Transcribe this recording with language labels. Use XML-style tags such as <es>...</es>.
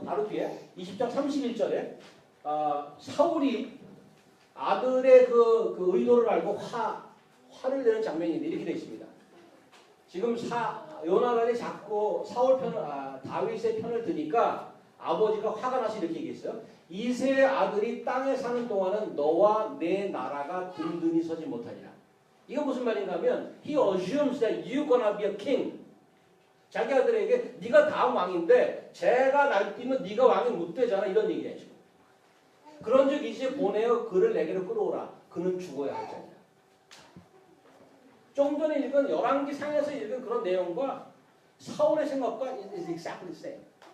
<ko>바로 뒤에 20장 31절에 사울이 아들의 그 의도를 알고 화를 내는 장면이 이렇게 되어 있습니다. 지금 요나단이 자꾸 사울 편을 다윗의 편을 드니까 아버지가 화가 나서 이렇게 얘기했어요. 이새의 아들이 땅에 사는 동안은 너와 내 나라가 든든히 서지 못하리라. 이건 무슨 말인가 하면</ko> <en>he assumes that you're gonna be a king.</en> <ko>자기 아들에게 네가 다음 왕인데 제가 날뛰면 네가 왕이 못 되잖아. 이런 얘기예요. 그런즉 이제 보내어 그를 내게로 끌어오라. 그는 죽어야 할 자니라. 좀 전에 읽은 열왕기상에서 읽은 그런 내용과 사울의 생각과</ko> <en>is exactly the same.</en>